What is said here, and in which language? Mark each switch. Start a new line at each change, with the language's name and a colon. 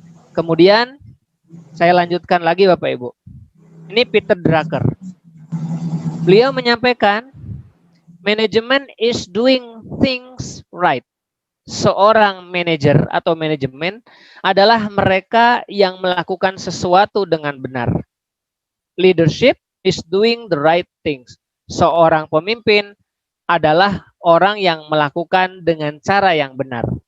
Indonesian: Kemudian saya lanjutkan lagi Bapak Ibu. Ini Peter Drucker. Beliau menyampaikan,
English: manajemen is doing things right.
Indonesian: Seorang manajer atau manajemen adalah mereka yang melakukan sesuatu dengan benar.
English: Leadership is doing the right things.
Indonesian: Seorang pemimpin adalah orang yang melakukan dengan cara yang benar.